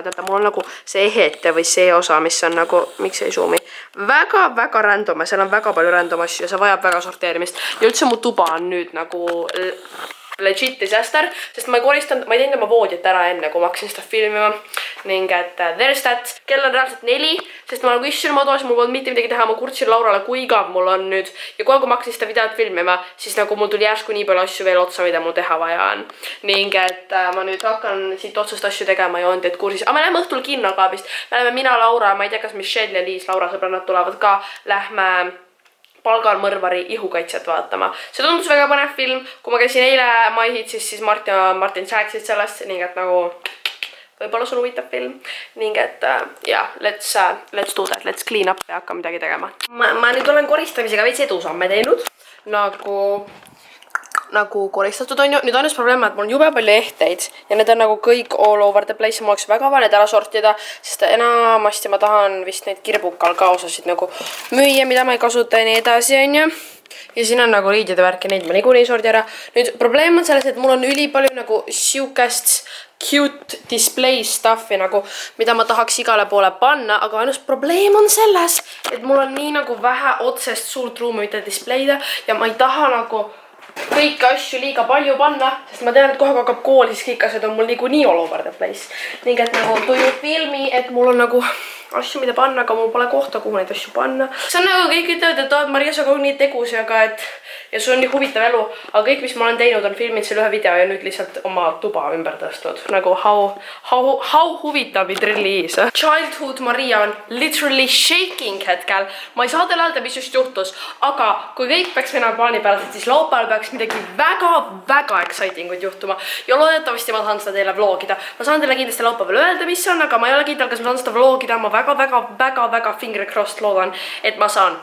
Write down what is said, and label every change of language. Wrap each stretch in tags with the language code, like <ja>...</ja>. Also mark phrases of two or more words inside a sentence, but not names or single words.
<et>Teate, mul on nagu see ehete või see osa, mis on nagu, miks ei zoomi, väga random ja seal on väga palju random asju ja see vajab väga sorteerimist. Ja üldse mu tuba on nüüd nagu</et> <en>legit disaster,</en> <et>sest ma ei koristanud, ma ei teinud oma voodit ära enne, kui ma hakkasin seda filmima. ning et</et> <en>there's that.</en> <et>Kell on reaalselt 4, sest ma nagu istun oma toas, mul polnud mitte midagi teha, ma kurtsin Laurale, kui igav mul on nüüd. Ja kogu aeg, kui ma hakkasin seda videot filmima, siis nagu mul tuli järsku nii palju asju veel otsa, mida mul teha vaja on. Ning et ma nüüd hakkan siit otsast asju tegema ja on teid kursis. Aga me läheme õhtul kinno ka vist. Me läheme mina, Laura, ma ei tea, kas Michelle ja Liis, Laura sõbrannad tulevad ka. Lähme Palgal mõrvari ihukaitsjat vaatama. See tundus väga põnev film. Kui ma käisin eile Maihid, siis Martin rääkisid sellest, ning et nagu võib-olla sul huvitab film. Ning et jah,</et> <en>let's do that, let's clean up</en> <et>ja hakka midagi tegema. Ma nüüd olen koristamisega veits edusamme teinud. Nagu koristatud on ju. Nüüd on just probleem, et mul on jube palju ehteid ja need on nagu kõik</et> <en>all over the place.</en> <et>Mul oleks väga vaja need ära sortida, sest enamasti ma tahan vist neid kirbukal ka osasid nagu müüa, mida ma ei kasuta ja nii edasi on ju. Ja siin on nagu riidide värki, neid ma niikuinii ei sordi ära. Nüüd probleem on selles, et mul on ülipalju nagu siukest</et> <en>cute display stuffi</en> <et>nagu, mida ma tahaks igale poole panna, aga ainus probleem on selles, et mul on nii nagu vähe otsest suurt ruumi, mida displayda ja ma ei taha nagu kõiki asju liiga palju panna, sest ma tean, et kohe hakkab kool, siis kõik asjad on mul niikuinii</et> <en>all over the place.</en> <et>Ning et nagu tuju filmi, et mul on nagu asju, mida panna, aga mul pole kohta, kuhu neid asju panna. See on nagu kõik ütlevad, et Maria, sa kogu nii tegus ja sul on nii huvitav elu, aga kõik, mis ma olen teinud, on filminud selle ühe video ja nüüd lihtsalt oma tuba ümber tõstnud.</et> <en>Nagu how huvitav it really is.</en> <et>Childhood Maria on</et> <en>literally shaking</en> <et>hetkel. Ma ei saa teile öelda, mis just juhtus, aga kui kõik peaks minema plaani peale, siis laupäeval peaks midagi väga excitingut juhtuma ja loodetavasti ma saan seda teile vlogida. Ma saan teile kindlasti laupäeval öelda, mis on, aga ma ei ole kindel, kas ma saan seda vlogida. Ma väga</et> <en>finger crossed</en> <et>loodan, et ma saan.</et>